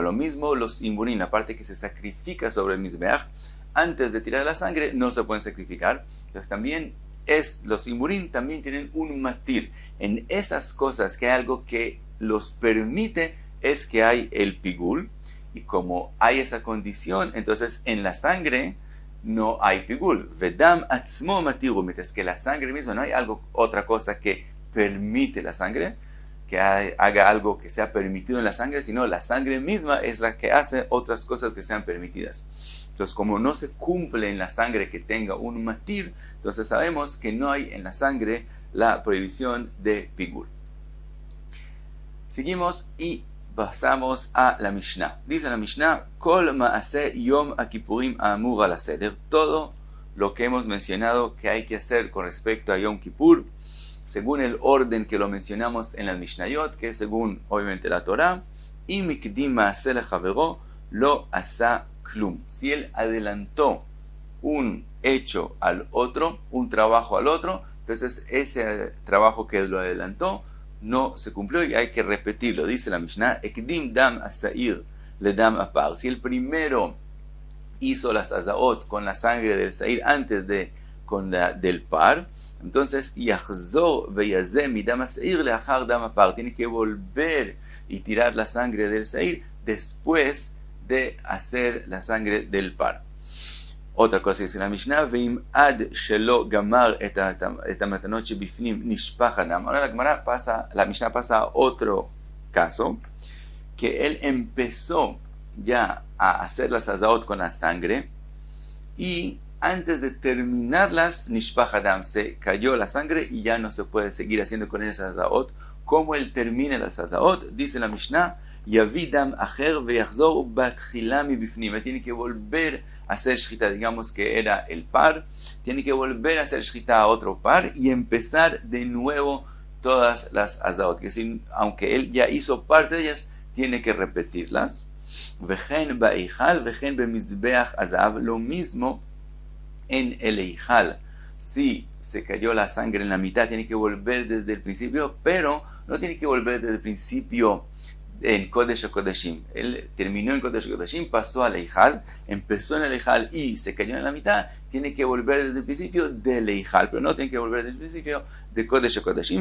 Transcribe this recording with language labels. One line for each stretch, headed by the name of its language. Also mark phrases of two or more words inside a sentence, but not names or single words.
Spanish: Lo mismo los imburín, la parte que se sacrifica sobre el mizbeach, antes de tirar la sangre no se pueden sacrificar. Entonces también los imburín también tienen un matir. En esas cosas que hay algo que los permite es que hay el pigul, y como hay esa condición, entonces en la sangre no hay pigul.
Hebrew: ודם עצמו מתירו,
Spanish: mientras que la sangre misma no hay otra cosa que permite la sangre, que haga algo que sea permitido en la sangre, sino la sangre misma es la que hace otras cosas que sean permitidas. Entonces, como no se cumple en la sangre que tenga un matir, entonces sabemos que no hay en la sangre la prohibición de pigul. Seguimos y pasamos a la Mishnah. Dice la Mishnah,
Hebrew: כל מעשה יום הכפורים האמור על הסדר.
Spanish: Todo lo que hemos mencionado que hay que hacer con respecto a Yom Kippur, según el orden que lo mencionamos en la Mishnayot, que es según obviamente la Torah, y
Hebrew: הקדים מעשה לחבירו לא עשה כלום.
Spanish: Si él adelantó un hecho al otro, un trabajo al otro, entonces ese trabajo que lo adelantó no se cumplió y hay que repetirlo. Dice la Mishnah,
Hebrew: הקדים דם השעיר לדם הפר.
Spanish: Si el primero hizo las azaot con la sangre del sair antes de con la del par, entonces
Hebrew: יחזור ויזה מדם השעיר לאחר דם הפר.
Spanish: Tiene que volver y tirar la sangre del sair después de hacer la sangre del par. Otra cosa dice la Mishnah,
Hebrew: ואם עד שלא גמר את המתנות שבפנים נשפך הדם.
Spanish: Ahora la Mishnah pasa a otro caso, que él empezó ya a hacer las azaot con la sangre y antes de terminarlas,
Hebrew: נשפך הדם,
Spanish: se cayó la sangre y ya no se puede seguir haciendo con esas azaot. Como él termina las azaot, dice la Mishnah,
Hebrew: יביא דם אחר ויחזור בתחילה מבפנים.
Spanish: Él tiene que volver a hacer shchita, digamos que era el par, tiene que volver a hacer shchita a otro par y empezar de nuevo todas las azaot, que decir, aunque él ya hizo parte de ellas, tiene que repetirlas.
Hebrew: וכן בהיכל וכן במזבח הזהב,
Spanish: lo mismo en el eijal. Si se cayó la sangre en la mitad, tiene que volver desde el principio, pero no tiene que volver desde el principio en Kodesh HaKodashim. Él terminó en Kodesh HaKodashim, pasó al Eijal, empezó en el Eijal y se cayó en la mitad, tiene que volver desde el principio del Eijal, pero no tiene que volver desde el principio de Kodesh HaKodashim.